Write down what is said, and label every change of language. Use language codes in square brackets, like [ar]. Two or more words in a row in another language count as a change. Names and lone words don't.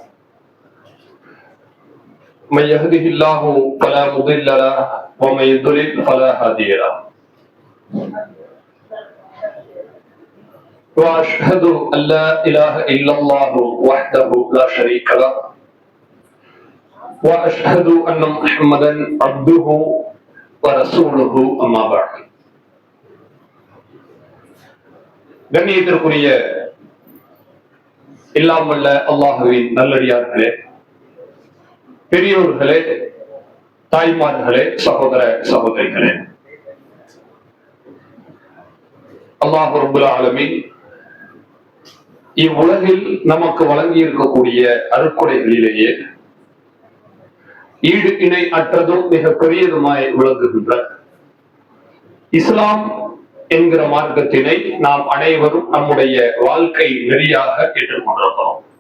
[ar] من يهده الله فلا مضل له ومن يضلل فلا هادي له وأشهد أن لا إله إلا الله وحده لا شريك له وأشهد أن محمدا عبده ورسوله أما بعد. [ta] கண்ணியத்திற்குரிய எல்லாம் வல்ல அல்லாஹ்வின் நல்லடியார்களே, பெரியோர்களே, தாய்மார்களே, சகோதர சகோதரிகளே, [ar] الله رب العالمين [ta] இவ்வுலகில் நமக்கு வழங்கி இருக்கக்கூடிய அருட்கொடைகளிலேயே ஈடு இணை அற்றதும் மிக பெரியதுமாய் விளங்குகின்ற இஸ்லாம் என்கிற மார்க்கத்தினை நாம் அனைவரும் நம்முடைய வாழ்க்கை நெறியாக ஏற்றுக்கொண்டிருக்கிறோம்.